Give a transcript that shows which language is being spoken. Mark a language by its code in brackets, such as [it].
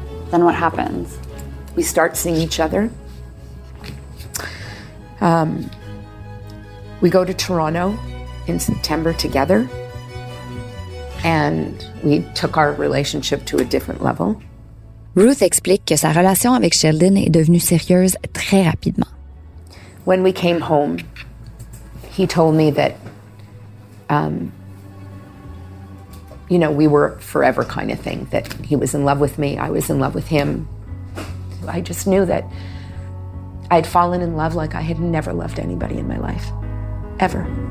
[en] Then what happens? We start seeing each other. We go to Toronto in September together. And we took our relationship to a different level. [fr] Ruth explique que sa relation avec Sheldon est devenue sérieuse très rapidement. [en] When we came home, he told me that, we were forever kind of thing, that he was in love with me, I was in love with him. I just knew that I'd fallen in love like I had never loved anybody in my life, ever.